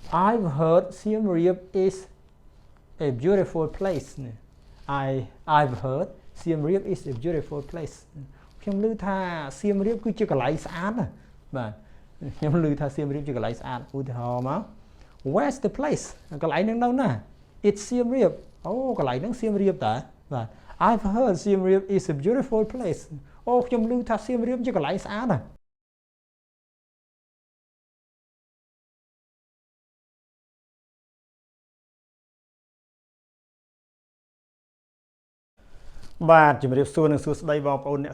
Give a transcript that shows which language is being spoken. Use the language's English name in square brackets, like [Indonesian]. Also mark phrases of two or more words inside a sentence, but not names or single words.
[English] I've heard Siem Reap is a beautiful place I've heard Siem Reap is a beautiful place [Khmer] ខ្ញុំឮថា [English] Siem [Khmer] Reap គឺជាកន្លែងស្អាតណាបាទខ្ញុំឮថា Siem Reap ជាកន្លែងស្អាតឧទាហរណ៍មក [English] Where's the place [Khmer] កន្លែងហ្នឹងនៅណា It's Siem Reap អូកន្លែងហ្នឹង Siem Reap តើបាទ [English] I've heard Siem Reap is a beautiful place [Khmer] អូខ្ញុំឮថា Siem Reap ជាកន្លែងស្អាតណាបាទជំរាបសួរនិងសួស្តីបងប្អូនអ្នក